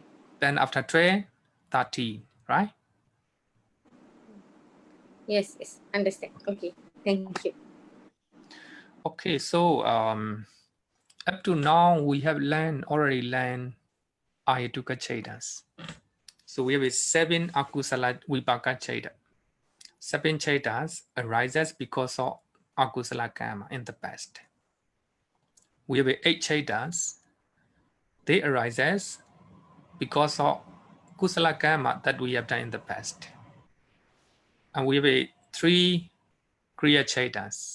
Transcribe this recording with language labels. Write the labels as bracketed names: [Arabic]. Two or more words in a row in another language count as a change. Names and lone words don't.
[English] Then after 12, 13, right? Yes, yes, understand. Okay, thank you. Okay, so up to now, we have already learned [Pali] Ahetuka cettas. [English] So we have 7 [Pali] akusala vipaka cetta. [English] 7 cettas arises because of [Pali] akusala karma [English] in the past. We have 8 cettas. They arises because of [Pali] kusala karma [English] that we have done in the past. And we have 3 [Pali] kriya cettas.